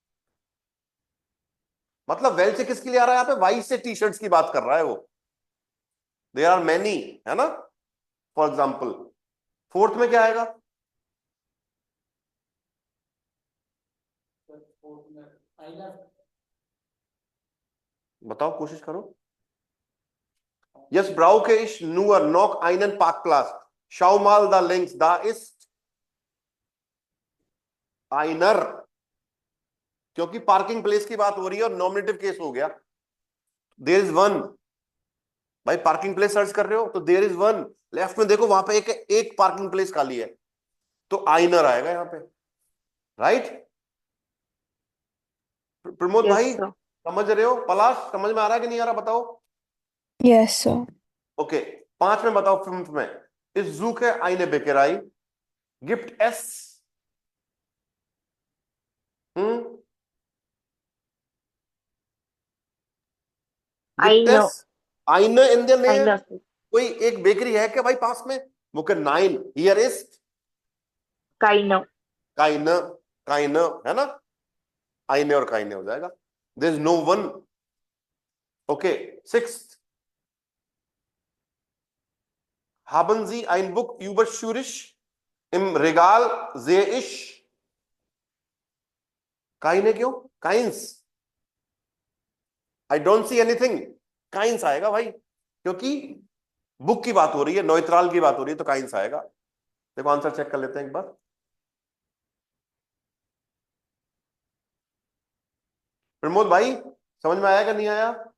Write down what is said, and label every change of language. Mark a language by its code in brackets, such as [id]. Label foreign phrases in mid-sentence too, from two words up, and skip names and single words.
[hi] मतलब वेल से किसके लिए आ रहा है यहाँ पे, वाइस से टी शर्ट्स की बात कर रहा है वो, [en] there are many, [hi] है ना। [en] for example. [hi] फोर्थ में क्या आएगा? बताओ, कोशिश करो। [de] Yes, brauche ich nur noch einen Parkplatz. Schau mal da links, da ist einer, [hi] क्योंकि [en] parking place [hi] की बात हो रही है और [en] nominative case [hi] हो गया। [en] there is one, [hi] भाई [en] parking place search [hi] कर रहे हो तो [en] there is one, [hi] लेफ्ट में देखो वहां पे एक [en] parking place [hi] खाली है, तो आइनर आएगा यहां पे, राइट? प्रमोद यस भाई सर। समझ रहे हो? पलाश समझ में आ रहा है कि नहीं आ रहा, बताओ। [en] yes sir. [hi] ओके, 5 में बताओ, 5 में इस [de] Suche eine Bäckerei, gibt es [hi] हम्म आई [de] gibt नो। es eine in der आई Nähe? नो। [hi] कोई एक बेकरी है क्या भाई पास में? वो के 9 हियर इज [de] काइनो। [hi] काइने, काइने है ना, आईने और काइने हो जाएगा। [en] There is no one. Okay, 6, [de] haben Sie ein Buch über Zürich? Im Regal sehe ich काइने, क्यों काइंस? [en] I don't see anything, [hi] काइंस आएगा भाई, क्योंकि बुक की बात हो रही है, नोइत्राल की बात हो रही है, तो काइंस आएगा। देखो आंसर चेक कर लेते हैं एक बार। प्रमोद भाई समझ में आया कि नहीं आया?